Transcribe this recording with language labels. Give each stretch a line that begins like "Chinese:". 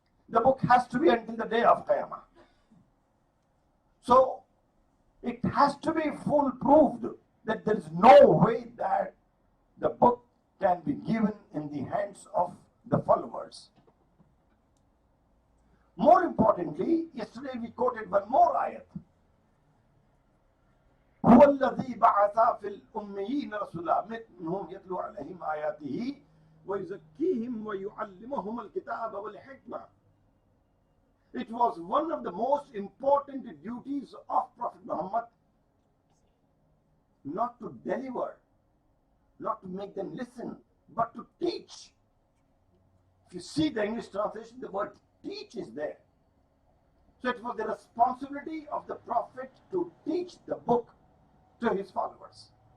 English: The book has to be until the day of Qiyamah. So it has to be foolproof that there is no way that the book can be given in the hands of the followers. More importantly, yesterday we quoted one more ayat.
Arabic: هو الذي بعث في الأميين رسولا منهم يتلو عليهم آياته ويزكيهم ويعلمهم الكتاب والحكمة.
English: It was one of the most important duties of Prophet Muhammad not to deliver, not to make them listen, but to teach. If you see the English translation, the word teach is there. So it was the responsibility of the Prophet to teach the book to his followers.